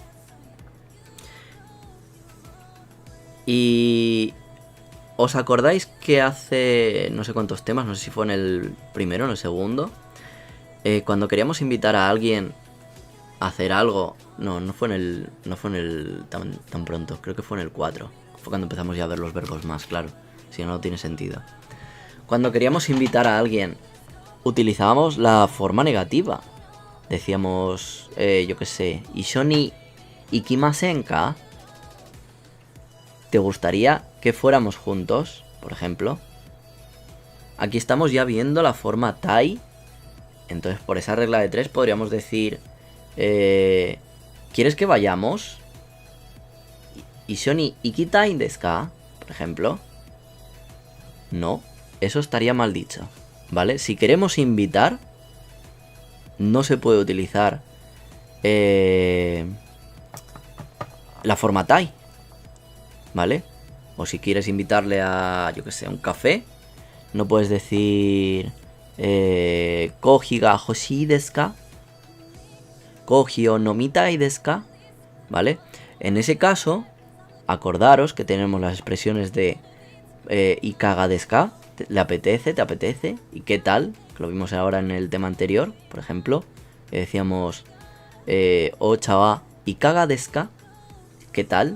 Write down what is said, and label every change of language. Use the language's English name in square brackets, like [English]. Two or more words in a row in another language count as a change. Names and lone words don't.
[Spanish] Y ¿os acordáis que hace no sé cuántos temas, no sé si fue en el primero o en el segundo, cuando queríamos invitar a alguien hacer algo. No, no fue en el tan pronto. Creo que fue en el 4. Fue cuando empezamos ya a ver los verbos más, claro. Si no, no tiene sentido. Cuando queríamos invitar a alguien, utilizábamos la forma negativa. Decíamos, yo qué sé, [Japanese] 一緒に行きませんか. [Spanish] ¿Te gustaría que fuéramos juntos? Por ejemplo. Aquí estamos ya viendo la forma tai. Entonces, por esa regla de 3 podríamos decir, ¿quieres que vayamos? [Japanese] 一緒に行きたいですか, [Spanish] por ejemplo. No, eso estaría mal dicho, ¿vale? Si queremos invitar, no se puede utilizar la forma tai, ¿vale? O si quieres invitarle a, yo que sé, a un café, no puedes decir [Japanese] コーヒーが欲しいですか、コーヒーを飲みたいですか, [Spanish] ¿vale? En ese caso, acordaros que tenemos las expresiones de [Japanese] いかがですか, [Spanish] ¿le apetece? ¿Te apetece? ¿Y qué tal? Que lo vimos ahora en el tema anterior, por ejemplo. [Japanese] Decíamos お茶はいかがですか, [Spanish] ¿qué tal?